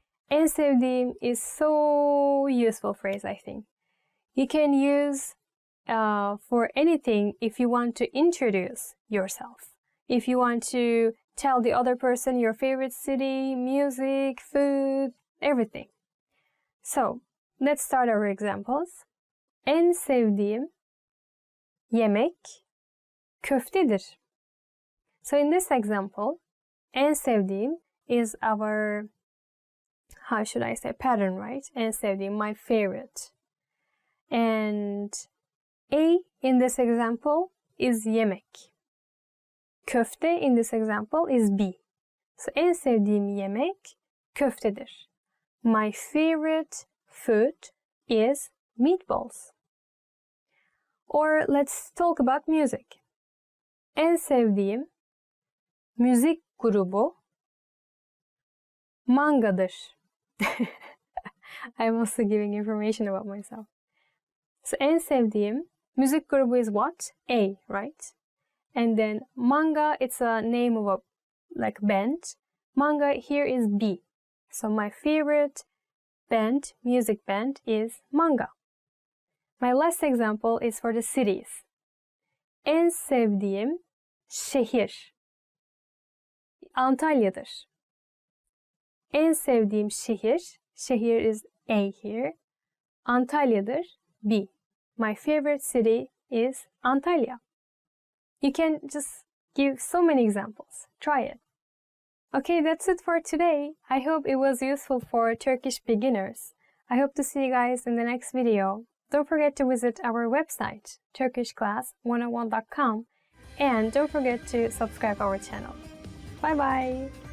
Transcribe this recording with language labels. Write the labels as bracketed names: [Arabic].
[Turkish] En sevdiğim [English] is so useful phrase, I think. You can use for anything if you want to introduce yourself. If you want to tell the other person your favorite city, music, food, everything. So, let's start our examples. [Turkish] En sevdiğim yemek köftedir. [English] So in this example, [Turkish] en sevdiğim [English] is our, how should I say, pattern, right? [Turkish] En sevdiğim, [English] my favorite. And A in this example is yemek. Köfte in this example is B. [Turkish] So en sevdiğim yemek köftedir. [English] My favorite food is meatballs. Or let's talk about music. [Turkish] En sevdiğim müzik grubu Manga'dır. [English] I'm also giving information about myself. So [Turkish] en sevdiğim müzik grubu [English] is what? A, right? And then Manga, it's a name of a like band. Manga here is B. So my favorite band, music band is Manga. My last example is for the cities. [Turkish] En sevdiğim şehir Antalya'dır. En sevdiğim şehir [English] is A here, [Turkish] Antalya'dır, [English] B. My favorite city is Antalya. You can just give so many examples. Try it. Okay, that's it for today. I hope it was useful for Turkish beginners. I hope to see you guys in the next video. Don't forget to visit our website, turkishclass101.com, and don't forget to subscribe our channel. Bye bye!